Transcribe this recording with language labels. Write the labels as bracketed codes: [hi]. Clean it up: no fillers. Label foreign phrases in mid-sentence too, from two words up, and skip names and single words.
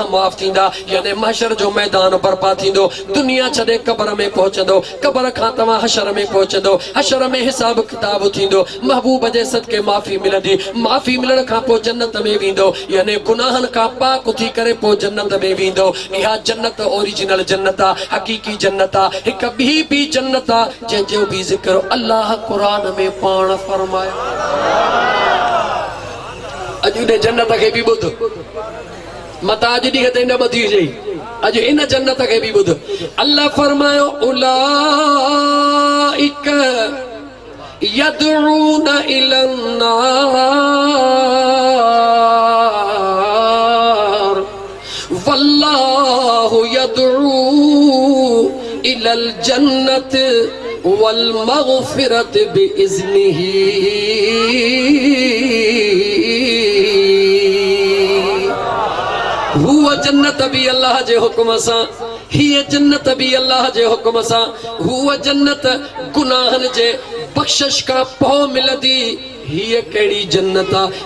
[sd] माफ़ थींदा यानी महशर जो मैदान बर्पा थींदो दुनिया छॾे कब्र में पहुचंदो कब्र खां तव्हां हशर में पहुचंदो हशर में हिसाब किताब थींदो महबूब जे सदके माफ़ी मिलंदी माफ़ी मिलण खां पोइ जन्नत में वेंदो यानी गुनाहनि खां पाक थी करे पोइ जन्नत में वेंदो इहा जन्नत ओरिजिनल जन्नत आहे हक़ीक़ी जन्नत आहे हिक ॿी जन्नत आहे जंहिंजो बि ज़िक्र अल्लाह कुरान में पाण फरमायो अॼु इन जन्नत खे बि ॿुध मता अॼु ॾींहं ते न ॿधी हुजे अॼु इन जन्नत खे बि ॿुध अल्लाह फरमायो [ar] أولئك يدعون إلى النار والله يدعو إلى الجنة والمغفرة بإذنه هو [sd] जन्नत भी अल्लाह जे हुक्म सां हीअ जन्नत भी अल्लाह जे हुक्म सां हुआ जन्नत गुनाहनि जे बख़्शिश खां पोइ मिलंदी हीअ कहिड़ी जन्नत आहे